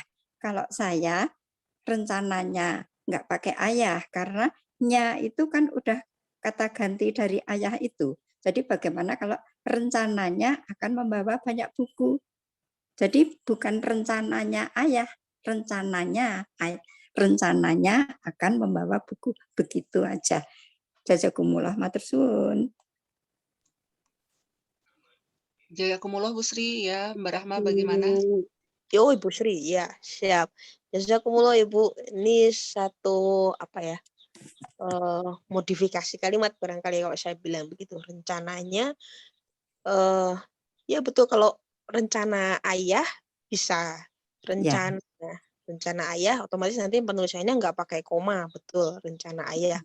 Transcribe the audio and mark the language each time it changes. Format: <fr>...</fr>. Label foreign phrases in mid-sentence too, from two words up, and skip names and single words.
<id>Kalau saya rencananya nggak pakai ayah karena nya itu kan udah kata ganti dari ayah itu. Jadi bagaimana kalau rencananya akan membawa banyak buku? Jadi bukan rencananya ayah, rencananya akan membawa buku, begitu aja.</id> <jv>Jazakumullah matur suwun.</jv> <id>Jazakumullah Bu Sri ya, Mbak Rahma bagaimana? Yo Ibu Sri, ya siap. Jazakumullah Ibu, ini satu modifikasi kalimat barangkali kalau saya bilang begitu. Rencananya, ya betul kalau rencana ayah bisa rencana ayah otomatis nanti penulisannya nggak pakai koma, betul rencana ayah.</id>